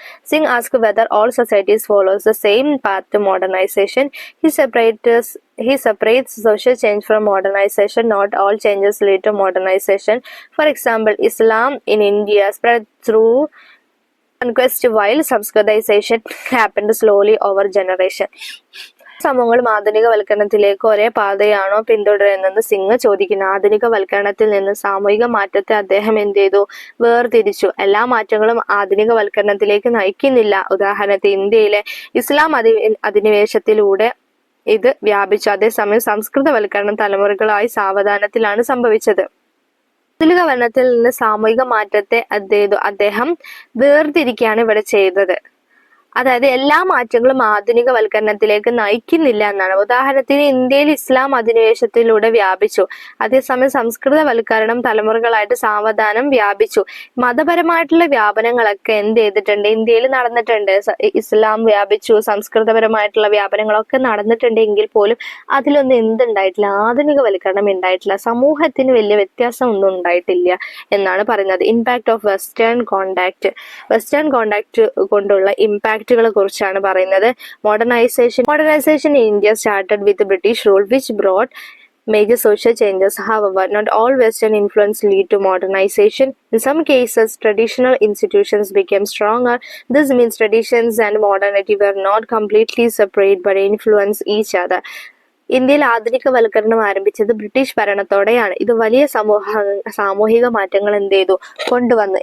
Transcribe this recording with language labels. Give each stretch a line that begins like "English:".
English: Singh asked whether all societies follows the same path to modernization. He separates social change from modernization. Not all changes lead to modernization. For example, Islam in India spread through conquest while Sanskritization happened slowly over generation.
Malayalam: സമൂഹങ്ങളും ആധുനികവൽക്കരണത്തിലേക്ക് ഒരേ പാതയാണോ പിന്തുടരുന്നതെന്ന് സിംഗ് ചോദിക്കുന്നു. ആധുനികവൽക്കരണത്തിൽ നിന്ന് സാമൂഹിക മാറ്റത്തെ അദ്ദേഹം വേർതിരിച്ചു. എല്ലാ മാറ്റങ്ങളും ആധുനികവൽക്കരണത്തിലേക്ക് നയിക്കുന്നില്ല. ഉദാഹരണത്തിന് ഇന്ത്യയിലെ ഇസ്ലാം അധിനിവേശത്തിലൂടെ ഇത് വ്യാപിച്ചു. അതേസമയം സംസ്കൃതവൽക്കരണം തലമുറകളായി സാവധാനത്തിലാണ് സംഭവിച്ചത്. ആധുനികവൽക്കരണത്തിൽ നിന്ന് സാമൂഹിക മാറ്റത്തെ അദ്ദേഹം വേർതിരിക്കുകയാണ് ഇവിടെ ചെയ്തത്. അതായത് എല്ലാ മാറ്റങ്ങളും ആധുനികവൽക്കരണത്തിലേക്ക് നയിക്കുന്നില്ല എന്നാണ്. ഉദാഹരണത്തിന് ഇന്ത്യയിൽ ഇസ്ലാം അധിനിവേശത്തിലൂടെ വ്യാപിച്ചു. അതേസമയം സംസ്കൃതവൽക്കരണം തലമുറകളായിട്ട് സാവധാനം വ്യാപിച്ചു. മതപരമായിട്ടുള്ള വ്യാപനങ്ങളൊക്കെ ഇന്ത്യയിൽ നടന്നിട്ടുണ്ട്. ഇസ്ലാം വ്യാപിച്ചു, സംസ്കൃതപരമായിട്ടുള്ള വ്യാപനങ്ങളൊക്കെ നടന്നിട്ടുണ്ടെങ്കിൽ പോലും അതിലൊന്നും എന്തുണ്ടായിട്ടില്ല, ആധുനികവൽക്കരണം ഉണ്ടായിട്ടില്ല. സമൂഹത്തിന് വലിയ വ്യത്യാസം ഒന്നും ഉണ്ടായിട്ടില്ല എന്നാണ് പറയുന്നത്.
English: impact of western contact കൊണ്ടുള്ള impact
Malayalam: കുറിച്ചാണ് പറയുന്നത്.
English: Modernization in India started with British rule, which brought major social changes. However, not all Western influence lead to modernization. In some cases, traditional institutions became stronger. This means traditions and modernity were not completely separate but influence each other.
Malayalam: ഇന്ത്യയിൽ ആധുനികവൽക്കരണം ആരംഭിച്ചത് British ഭരണത്തോടെയാണ്. ഇത് വലിയ സാമൂഹിക മാറ്റങ്ങൾ കൊണ്ടുവന്നു.